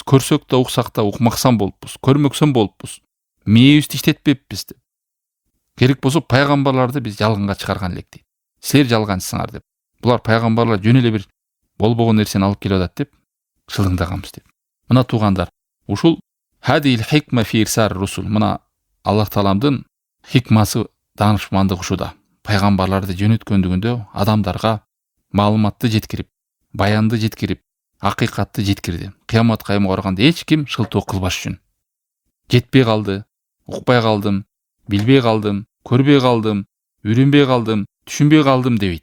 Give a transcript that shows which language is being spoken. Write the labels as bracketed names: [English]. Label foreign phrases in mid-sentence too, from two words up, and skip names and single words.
[Kyrgyz] Көрсөк да уксак да укмаксан болуппуз, көрмөксөн болуппуз. Мээбизди иштетпеппиз деп. Керек болсо пайгамбарларды биз жалганга чыгарган элек дейт. Силер жалганчысыңар деп. Булар пайгамбарлар жөн эле бир болбогон нерсени алып келип атат деп шылдыңдаганбыз деп. Мына туугандар, ушул [Arabic] هذه الحكمة في إرسال الرسل. [Kyrgyz] Мына Аллах Тааламдын хикмасы, данышмандыгы ушуда. Пайгамбарларды жөнөткөндүгүндө адамдарга маалыматты жеткирип, баянды жеткирип, акыйкатты жеткирди. Кыямат кайымга барганда эч ким шылтоо кылбаш үчүн. Жетпей калды, укпай калдым, билбей калдым, көрбөй калдым, үйрөнбөй калдым, түшүнбөй калдым дебейт.